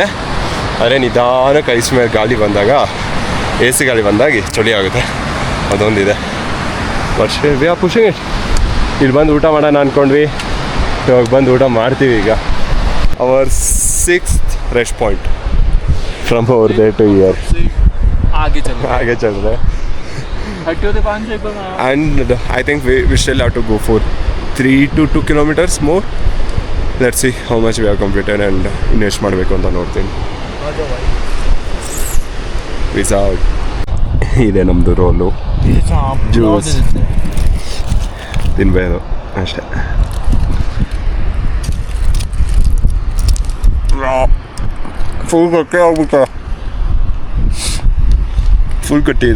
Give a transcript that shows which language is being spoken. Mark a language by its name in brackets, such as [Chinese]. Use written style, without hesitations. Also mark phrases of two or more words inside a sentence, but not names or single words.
[Kannada] ಆದರೆ ನಿಧಾನಕ್ಕೆ ಐಸ್ ಮೇಲೆ ಗಾಳಿ ಬಂದಾಗ, ಎ ಸಿ ಗಾಳಿ ಬಂದಾಗ ಚಳಿ ಆಗುತ್ತೆ, ಅದೊಂದಿದೆ. [English] But we are pushing it. [Kannada] ಇಲ್ಲಿ ಬಂದು ಊಟ ಮಾಡೋಣ ಅಂದ್ಕೊಂಡ್ವಿ, ಇವಾಗ ಬಂದು ಊಟ ಮಾಡ್ತೀವಿ ಈಗ. [English] Our 6th rest point from our day to year. [Hindi] आगे चल रहे हैं. [English] And I think we still have to go for 3 to 2 kilometers more. Let's see how much we have completed and [Kannada] ಇನ್ನೆಷ್ಟು ಮಾಡಬೇಕು ಅಂತ ನೋಡ್ತೀನಿ. ಪಿಜ್ಜಾ ಇದೆ ನಮ್ಮದು ರೋಲು, ಜ್ಯೂಸ್ ತಿನ್ಬೇಕು ಅಷ್ಟೇ. ಫುಲ್ ಗಟ್ಟಿ ಆಗ್ಬಿಟ್ಟು ಫುಲ್ ಗಟ್ಟಿ ಇದೆ.